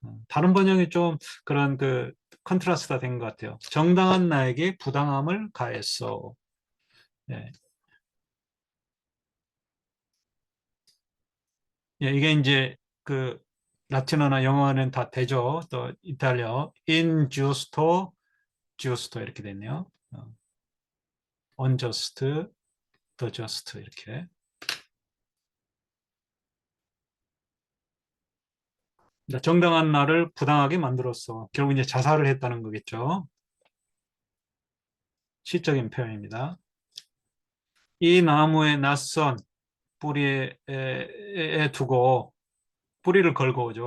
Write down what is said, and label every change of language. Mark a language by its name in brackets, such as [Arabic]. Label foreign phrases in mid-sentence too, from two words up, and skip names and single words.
[Korean] 다른 번역이 좀 그런 그 컨트라스트가 된 것 같아요. 정당한 나에게 부당함을 가했어. 예. 예, 이게 이제 그 라틴어나 영어는 다 되죠. 또 이탈리아 [Italian] ingiusto, giusto [Korean] 이렇게 됐네요. [English] unjust, the just 이렇게. [Korean] 그러니까 정당한 나를 부당하게 만들었어. 결국 이제 자살을 했다는 거겠죠. 시적인 표현입니다. 이 나무의 낯선 뿌리에 두고 뿌리를 걸고 오죠.